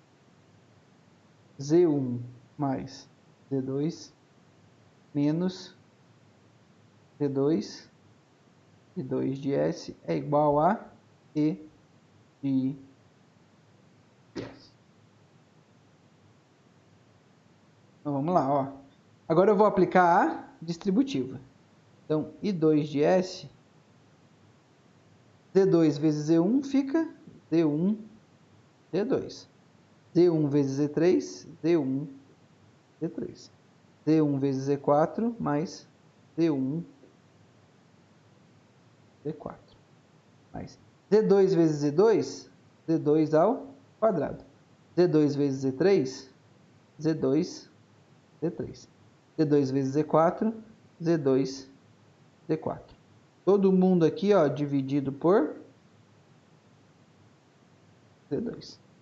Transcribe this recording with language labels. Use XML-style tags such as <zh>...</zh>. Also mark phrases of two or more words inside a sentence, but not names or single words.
<pt>Z1 mais Z2 menos Z2 e 2 de S é igual a E de S. Então vamos lá, ó. Agora eu vou aplicar a distributiva. Então, I2 de S, Z2 vezes Z1 fica Z1, Z2. Z1 vezes Z3, Z1, Z3. Z1 vezes Z4 mais Z1, Z4. Mais Z2 vezes Z2, Z2 ao quadrado. Z2 vezes Z3, Z2, Z3. Z2 vezes Z4, Z2, Z4. Todo mundo aqui, ó, dividido por Z2.</pt>